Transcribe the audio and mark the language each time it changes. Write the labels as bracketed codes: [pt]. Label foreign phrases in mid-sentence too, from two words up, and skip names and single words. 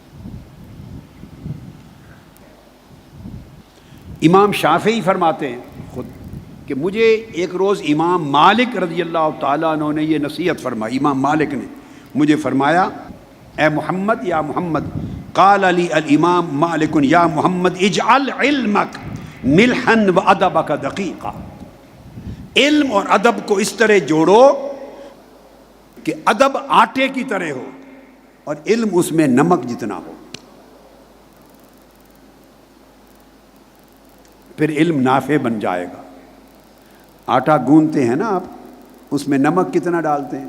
[ur] امام شافعی فرماتے ہیں کہ مجھے ایک روز امام مالک رضی اللہ تعالیٰ عنہ نے یہ نصیحت فرمائی. امام مالک نے مجھے فرمایا اے محمد [ar] یا محمد، قال علی الامام مالک یا محمد اجعل علمک ملحن و ادبک دقیقا، [ur] علم اور ادب کو اس طرح جوڑو کہ ادب آٹے کی طرح ہو اور علم اس میں نمک جتنا ہو، پھر علم نافع بن جائے گا. آٹا گوندتے ہیں نا آپ، اس میں نمک کتنا ڈالتے ہیں؟